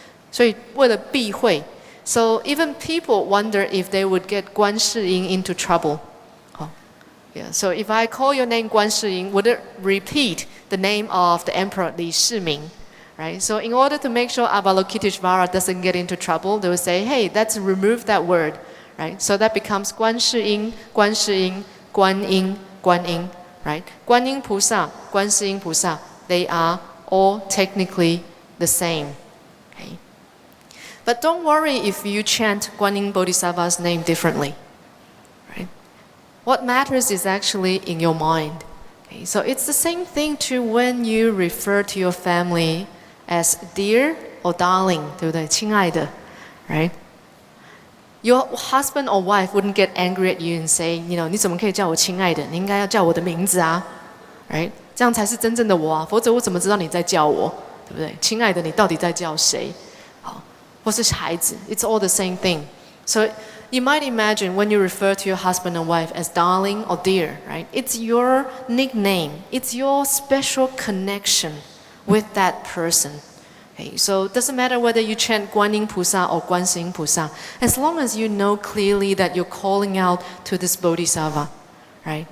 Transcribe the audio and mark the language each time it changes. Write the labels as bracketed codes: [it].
[zh] 所以为了避讳, [en] so even people wonder if they would get 观世音 into trouble. Yeah, so if I call your name 观世音, would it repeat the name of the emperor Li Shiming? Right? So in order to make sure Avalokiteshvara doesn't get into trouble, they would say, hey, let's remove that word. Right? So that becomes 观世音, 观世音, 观音, 观音. Right? Guanyin菩萨, 观世音菩萨, they are all technically the same. Okay? But don't worry if you chant Guanyin Bodhisattva's name differently. What matters is actually in your mind. Okay, so it's the same thing to when you refer to your family as dear or darling, [zh] 对不对？ [en] 亲爱的, right? Your husband or wife wouldn't get angry at you and say, [zh] 你怎么可以叫我亲爱的？你应该要叫我的名字啊 right? 这样才是真正的我啊，否则我怎么知道你在叫我？对不对？亲爱的，你到底在叫谁？好，或是孩子 ， [en] it's all the same thing. [zh] So [en] you might imagine when you refer to your husband and wife as darling or dear, right? It's your nickname. It's your special connection with that person. Okay, so it doesn't matter whether you chant Guanyin菩萨or Guanyin菩萨, as long as you know clearly that you're calling out to this Bodhisattva, right?